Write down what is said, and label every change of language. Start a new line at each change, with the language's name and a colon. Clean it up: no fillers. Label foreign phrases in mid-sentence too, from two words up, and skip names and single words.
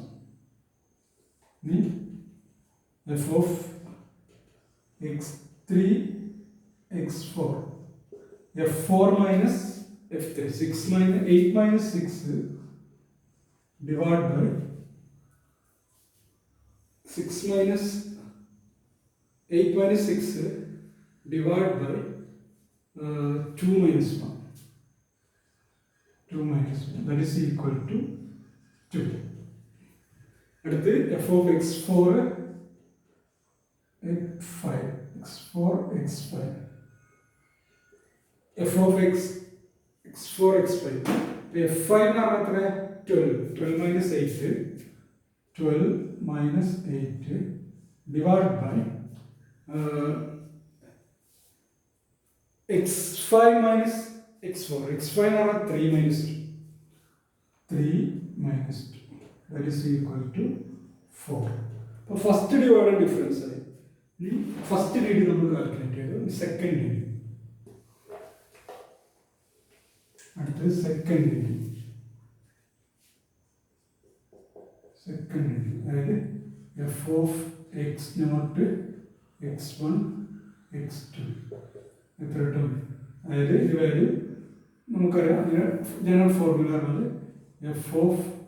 English: Then f of x3 x4 f4 minus f3 6 minus 8 minus 6 divided by 6 minus 8 minus 6 divided by 2 minus 1. 2 minus 1 that is equal to 2. അടുത്ത് f of x4 x5 x4 x5 f of x4 x5 f5
Malayalam: എന്ന് പറഞ്ഞാൽ എത്ര
English: 12 minus 8 12 minus 8 divided by x5 minus x4 x5
Malayalam: എന്ന് പറഞ്ഞാൽ
English: 3 minus 2 3 minus 2 that is equal to 4.
Malayalam: അപ്പോൾ
English: first divided difference
Malayalam: ആയി ഇനി
English: first DD
Malayalam: നമ്മൾ കാൽക്കുലേറ്റ് ചെയ്തു
English: second DD
Malayalam: അടുത്തത്
English: second DD
Malayalam: അതായത്
English: f of x not
Malayalam: x1 x2 എത്ര കിട്ടും അതായത് ഇത് വാല്യൂ നമുക്കറിയാം
English: general formula
Malayalam: പറഞ്ഞത്
English: f of